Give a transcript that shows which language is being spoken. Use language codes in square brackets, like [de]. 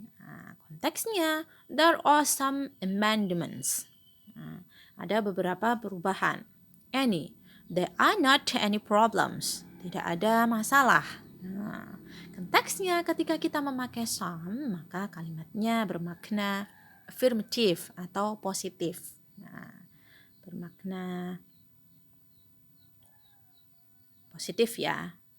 [id] Nah, konteksnya, [en] there are some amendments. [id] Nah, ada beberapa perubahan. [en] Any, there are not any problems. [id] Tidak ada masalah. Nah, konteksnya ketika kita memakai some, maka kalimatnya bermakna affirmative atau positif. Nah, bermakna positif ya.